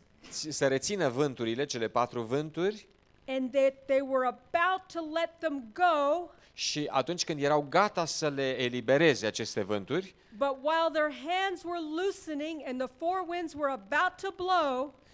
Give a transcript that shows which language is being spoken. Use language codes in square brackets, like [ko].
[ro] să rețină vânturile, cele 4 vânturi, [en] and that they were about to let them go, [ro] și atunci când erau gata să le elibereze aceste vânturi, [en] but while their hands were loosening and the four winds were about to blow,